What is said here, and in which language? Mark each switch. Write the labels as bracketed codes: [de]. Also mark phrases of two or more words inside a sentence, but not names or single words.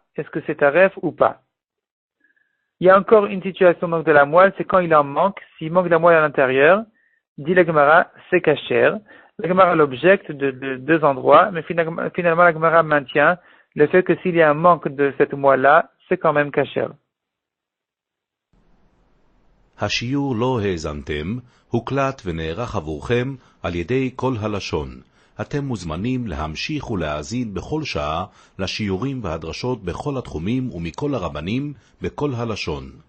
[fr] Est-ce que c'est taref ou pas? Il y a encore une situation donc de la moelle, c'est quand il en manque. S'il manque de la moelle à l'intérieur, dit la Gemara, c'est kasher. La Gemara l'objecte de 2 endroits, mais finalement la Gemara maintient le fait que s'il y a un manque de cette moelle-là, c'est quand même kasher. [he] השיעור לא האזנתם, הוקלט ונערך עבורכם על ידי כל הלשון. אתם מוזמנים להמשיך ולהאזין בכל שעה לשיעורים והדרשות בכל התחומים ומכל הרבנים בכל הלשון.